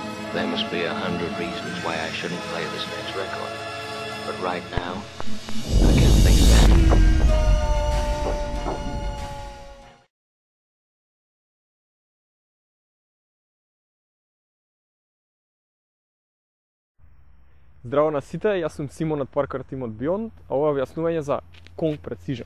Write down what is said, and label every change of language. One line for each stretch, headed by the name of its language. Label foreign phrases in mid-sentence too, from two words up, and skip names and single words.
English: There must be 100 reasons why I shouldn't play this next record. But right now, I can't think of any.
Macedonian: Здраво на сите, јас сум Симон од Parkour Team од Beyond, а ова е објаснување за Kong Precision.